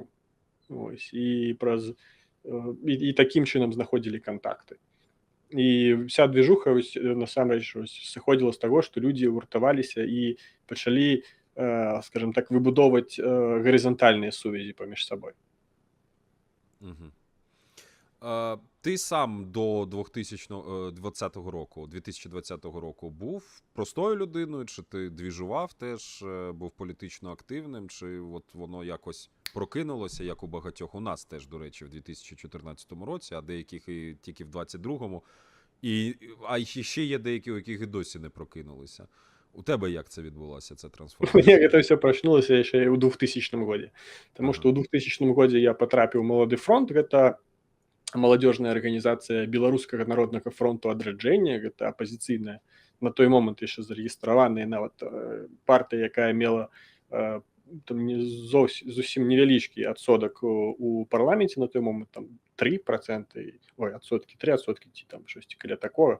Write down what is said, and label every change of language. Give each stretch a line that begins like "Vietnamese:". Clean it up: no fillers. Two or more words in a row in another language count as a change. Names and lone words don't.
Belarusian: Ось, і такім чынам знаходзілі кантакты. І вся движуха насамрэч сыходзіла з таго, што людзі гуртаваліся і пачалі,
Russian: скажем так,
Belarusian: выбудоўваць гарызантальныя сувязі паміж сабой.
Ukrainian: Ти сам до 2020 року був простою людиною, чи ти двіжував теж, був політично активним, чи от воно якось прокинулося, як у багатьох у нас теж, до речі, в 2014 році, а деяких і тільки в 2022, а ще є деякі, у яких і досі не прокинулися. У тебе як це відбулося, ця трансформація?
Belarusian: Мне гэта все прачнулася яшчэ ў 2000 годзе. Таму што ў 2000 годзе я патрапіў у Малады фронт, гэта маладзёжная арганізацыя Беларускага народнага фронту адраджэння, гэта апазіцыйная, на той момант яшчэ зарэгістраваная нават партыя, якая мела там зусім невялічкі адсотак у парламенце на той момант, там 3%, адсоткі, 3%, ці там штосьці каля такога.